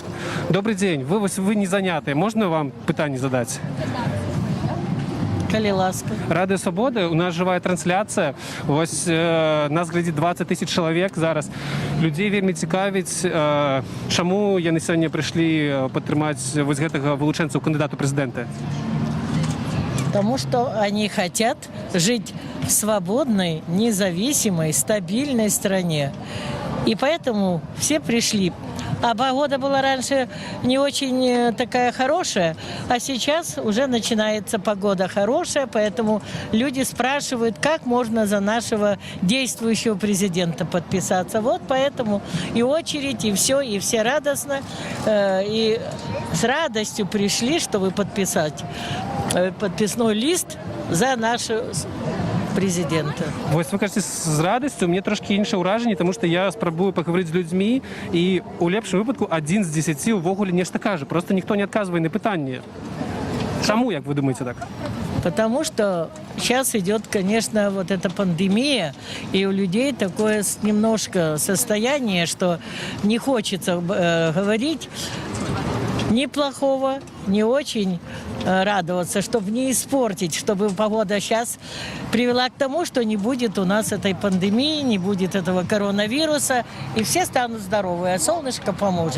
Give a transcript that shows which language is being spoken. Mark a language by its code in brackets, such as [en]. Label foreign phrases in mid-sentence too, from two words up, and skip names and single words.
[be] Добрый дзень, вы не занятыя, можна вам пытанне задаць? Калі ласка. Радыё Свабоды, у нас жывая трансляцыя. Вось нас глядзіць 20 000 чалавек зараз. Людзей вельмі цікавіць, чаму яны сёння прыйшлі падтрымаць вось гэтага вылучэнца ў кандыдату прэзідэнта? [ru] Потому что они хотят жить в свободной, независимой, стабильной стране. И поэтому все пришли. А погода была раньше не очень такая хорошая, а сейчас уже начинается погода хорошая, поэтому люди спрашивают, как можно за нашего действующего президента подписаться. Вот поэтому и очередь, и все радостно, и с радостью пришли, чтобы подписать подписной лист за нашего президента. [be] Вось вы кажаце, з радасцю, мне трошки інше ўражанне, тому што я спрабую пагаварыць з людзьмі, і у лепшым выпадку 1 з 10 увогуле нешта кажа. Просто ніхто не адказвае на пытанне. Чаму, як вы думаете так? [ru] Потому что сейчас идет, конечно, вот эта пандемия, и у людей такое немножко состояние, что не хочется говорить. ни плохого, ни очень радоваться, чтобы не испортить, чтобы погода сейчас привела к тому, что не будет у нас этой пандемии, не будет этого коронавируса, и все станут здоровы, а солнышко поможет.